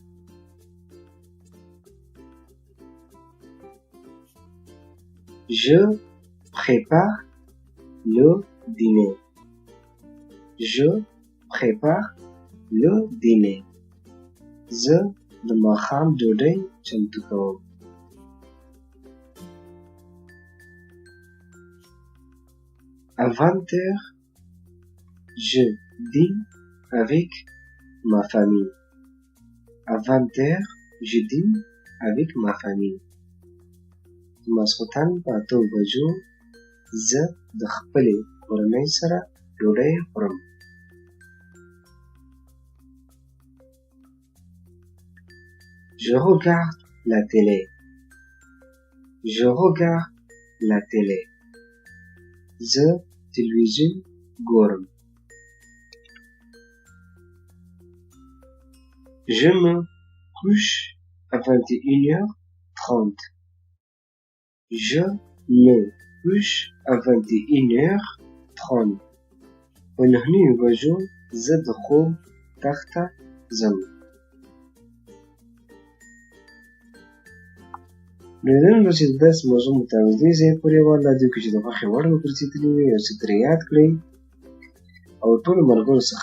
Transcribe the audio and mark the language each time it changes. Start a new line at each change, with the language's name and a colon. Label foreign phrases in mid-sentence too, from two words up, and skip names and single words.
French: Je prépare le dîner. Je prépare le dîner.
Pashto: زه د ماښام ډوډۍ چمتو کوم.
French: À 20h, je dîne avec ma famille. À 20h, je dîne avec ma famille.
Pashto: ماسخوتن په 8 بجو زه د خپلې کورنۍ سره ډوډۍ خورم.
French: Je regarde la télé. Je regarde la télé.
Pashto: زه تلویزیون ګورم.
French: Je me couche à 21h30. Je me couche à 21h30.
Pashto: په 9 بجو زه د خوب تخته ځم. نو نن به چې داسې موضوع مطابق دې ځای پورې والله دوی که چې د خوښې وړ وګرځېدلي وي او څه ترې یاد کړئ او ټولو ملګرو څخه